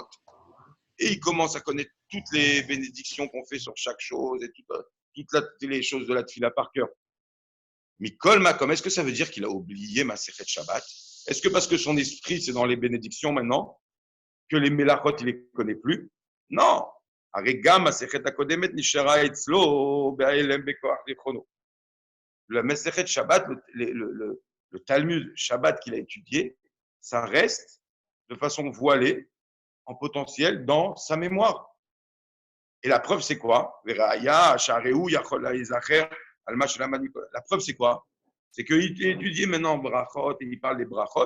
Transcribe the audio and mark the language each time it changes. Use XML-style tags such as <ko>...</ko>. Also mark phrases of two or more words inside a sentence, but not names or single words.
<fr>Et il commence à connaître toutes les bénédictions qu'on fait sur chaque chose et toutes les choses de la Tfila par cœur.</fr> <he>מכל מקום,</he> <fr>est-ce que ça veut dire qu'il a oublié Masechet Shabbat? Est-ce que parce que son esprit, c'est dans les bénédictions maintenant, que les Melachot, il ne les connaît plus? Non,</fr> <he>הרי גם מסכת הקודמת נשארה אצלו בהלם בכוח זיכרונו.</he> <fr>La Masechet Shabbat, le Talmud Shabbat qu'il a étudié, ça reste de façon voilée, en potentiel, dans sa mémoire. Et la preuve, c'est quoi? La preuve, c'est quoi? C'est qu'il étudie maintenant brachot et il parle des brachot.</fr>